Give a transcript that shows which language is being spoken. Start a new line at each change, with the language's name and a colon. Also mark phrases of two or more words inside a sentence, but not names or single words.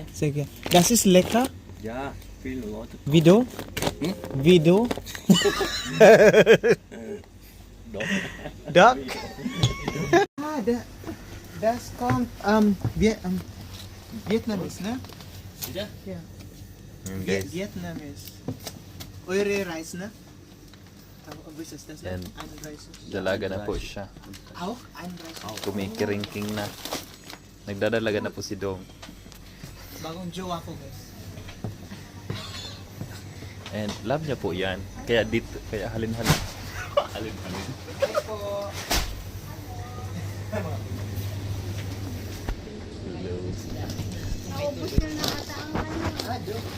German: Säcke. Das ist lecker. Ja, viele Leute. Video? Video? Doch. Duck? Das kommt Vietnamese, ne? Ja. Ja.
Filipino: Yun guys. Vietnamese.
German: Eure Reis, ne? Was ist das?
Filipino: Yan.
German: Ein Reis.
Filipino: Dalaga na po siya.
German: Auch ein Reis.
Filipino: Kumikiringking na. Nagdadalaga na po si Dong. Bagong jowa ko, guys.
English: And love
Filipino: niya po yan. Kaya dito, kaya halin-halin. Halin-halin. Naubos na nakataang ano.